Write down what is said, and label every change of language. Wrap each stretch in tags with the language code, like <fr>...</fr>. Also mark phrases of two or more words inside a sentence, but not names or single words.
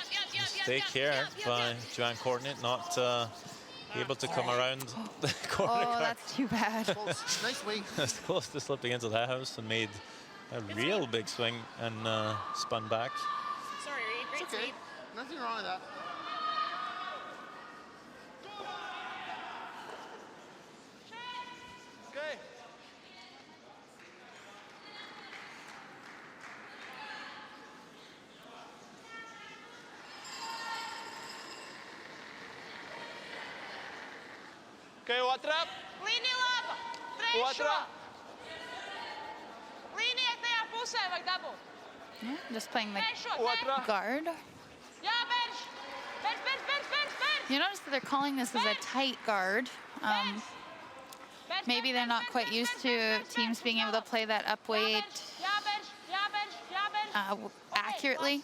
<en>Mistake here by Joanne Courtney, not able to come around the corner. Oh, that's too bad. Nice wing. It's close to slipping into the house and made a real big swing and spun back. Sorry, Reed. Great sweep. Nothing wrong with that. Okay.</en> <lv>Okay, otrā. Līnija laba. Trešo. Līnija tajā pusē vajag dabūt.</lv> <en>Yeah, just playing the</en> <lv>Otrā.</lv> <en>guard.</en> <lv>Jā, bench.</lv> <en>You notice that they're calling this as a tight guard. Maybe they're not quite used to teams being able to play that up weight accurately.</en>